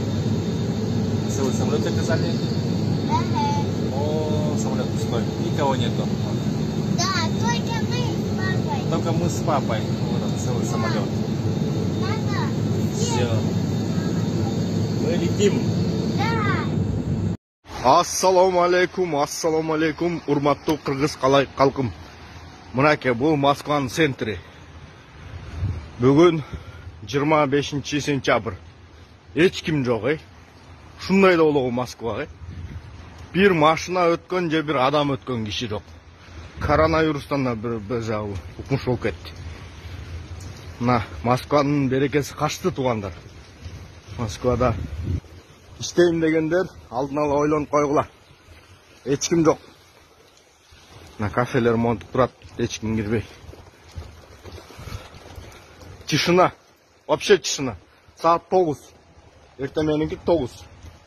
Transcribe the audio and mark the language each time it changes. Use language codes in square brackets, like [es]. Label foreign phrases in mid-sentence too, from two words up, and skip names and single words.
[ru] Целый самолет заказали. Да. О, самолет пустой. Никого нету. Да, только мы с папой. Только мы с папой. Вот он, целый самолет. Надо. Все. Мы летим. Да. [ky] Ассаламу алейкум, урматтуу кыргыз калкым. Мынакей бул Москванын центри. Бүгүн 25 сентябрь. Эч ким жок, Ушундай да болобу Москва, Бир машина өткөн же бир адам өткөн киши жок. Коронавирустан да бир жагы укмуш болуп кетти. Мына Москванын берекеси качты, туугандар. Москвада иштейм дегендер алдын ала ойлонуп койгула. Эч ким жок. Мына кафелер монтуп турат, эч ким кирбей. [ru] Тишина. Вообще тишина. [ky] Саат 9. Эртең мененки 9.